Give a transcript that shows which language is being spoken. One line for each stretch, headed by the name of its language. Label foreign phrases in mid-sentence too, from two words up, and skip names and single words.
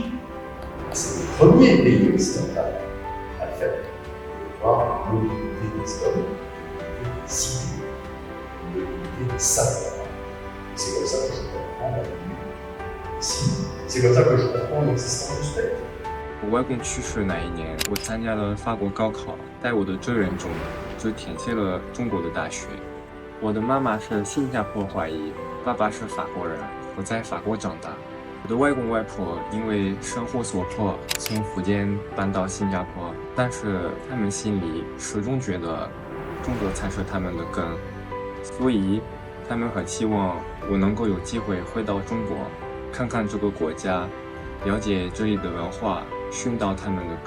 French: C'est le premier pays occidental à le faire. De voir l'unité des hommes, des idées, l'unité des savoirs. C'est comme ça que je comprends la vie ici. C'est comme ça que je comprends l'existence du spectre.
Chinese: 我外公去世那一年，我参加了法国高考，在我的志愿中就填写了中国的大学。我的妈妈是新加坡华裔，爸爸是法国人，我在法国长大。我的外公外婆因为生活所迫，从福建搬到新加坡，但是他们心里始终觉得中国才是他们的根，所以他们很希望我能够有机会回到中国，看看这个国家，了解这里的文化，寻到他们的根。